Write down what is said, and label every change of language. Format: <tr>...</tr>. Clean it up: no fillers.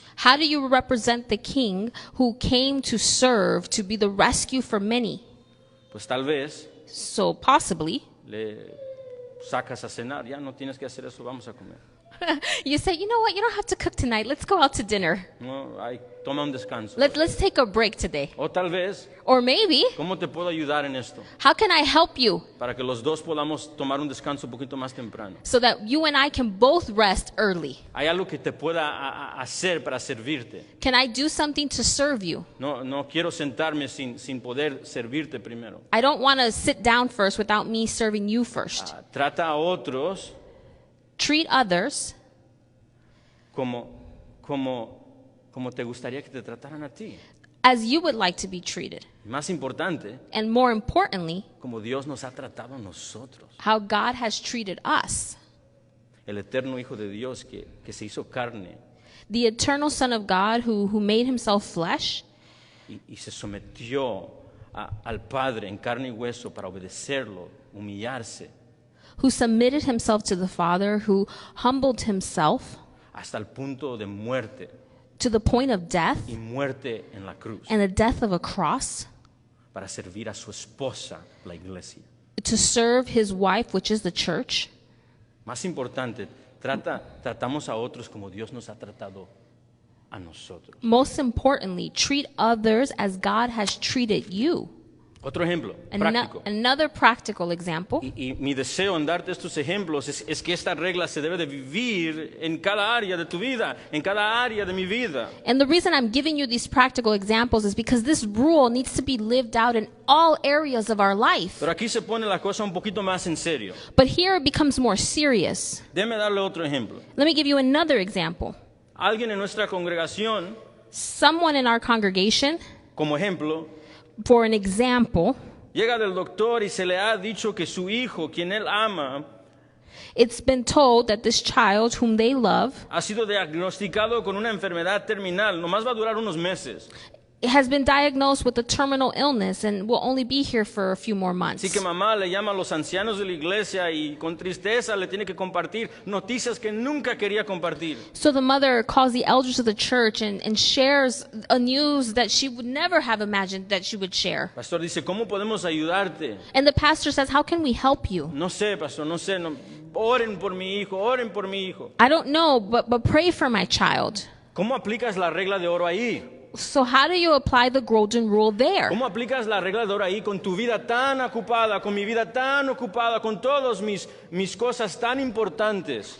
<en>How do you represent the king who came to serve, to be the rescue for many?</en> <es>Pues tal vez</es> <en>So possibly,</en> <es>le sacas a cenar, ya no tienes que hacer eso, vamos a comer.</es> <en>you say, you know what, you don't have to cook tonight. Let's go out to dinner.</en> <es>No, toma un descanso.</es> <en>Let's take a break today.</en> <es>O tal vez,</es> <en>Or maybe,</en> <es>¿cómo te puedo ayudar en esto?</es> <en>how can I help you</en> <es>Para que los dos podamos tomar un descanso un poquito más temprano.</es> <en>so that you and I can both rest early?</en> <es>¿Hay algo que te pueda hacer para servirte?</es> <en>Can I do something to serve you?</en> <es>No quiero sentarme sin poder servirte primero.</es> <en>I don't want to sit down first without me serving you first.</en> <es>Trata a otros</es> <en>Treat others</en> <es>como te gustaría que te trataran a ti.</es> <en>as you would like to be treated.</en> <es>Más importante,</es> <en>And more importantly,</en> <es>como Dios nos ha tratado a nosotros.</es> <en>how God has treated us.</en> <es>El eterno Hijo de Dios que se hizo carne</es> <en>The eternal Son of God who made himself flesh</en> <es>y se sometió al Padre en carne y hueso para obedecerlo, humillarse,</es> <en>who submitted himself to the Father, who humbled himself</en> <es>hasta el punto de muerte</es> <en>to the point of death</en> <es>y muerte en la cruz,</es> <en>and the death of a cross</en> <es>para servir a su esposa, la iglesia.</es> <en>to serve his wife, which is the church.</en> <es>Más importante, tratamos a otros como Dios nos ha tratado a nosotros.</es> <en>Most importantly, treat others as God has treated you.</en> <es>Otro ejemplo práctico.</es> <en>Another practical example.</en> <es>Y mi deseo en darte estos ejemplos es que esta regla se debe de vivir en cada área de tu vida, en cada área de mi vida.</es> <en>And the reason I'm giving you these practical examples is because this rule needs to be lived out in all areas of our life.</en> <es>Pero aquí se pone la cosa un poquito más en serio.</es> <en>But here it becomes more serious.</en> <es>Déjeme darle otro ejemplo.</es> <en>Let me give you another example.</en> <es>Alguien en nuestra congregación,</es> <en>Someone in our congregation,</en> <es>como ejemplo,</es> <en>for an example,</en> <es>llega del doctor y se le ha dicho que su hijo, quien él ama,</es> <en>it's been told that this child whom they love</en> <es>ha sido diagnosticado con una enfermedad terminal, nomás va a durar unos meses.</es> <en>has been diagnosed with a terminal illness and will only be here for a few more months.</en> <es>Así que mamá le llama a los ancianos de la iglesia y con tristeza le tiene que compartir noticias que nunca quería compartir.</es> <en>So the mother calls the elders of the church and shares a news that she would never have imagined that she would share.</en> <es>Pastor dice, ¿cómo podemos ayudarte?</es> <en>And the pastor says, how can we help you?</en> <es>No sé, pastor, no sé. Oren por mi hijo, oren por mi hijo.</es> <en>I don't know, but pray for my child.</en> <es>¿Cómo aplicas la regla de oro ahí?</es> <en>So how do you apply the golden rule there?</en> <es>¿Cómo aplicas la regla de oro ahí con tu vida tan ocupada, con mi vida tan ocupada, con todas mis cosas tan importantes?</es>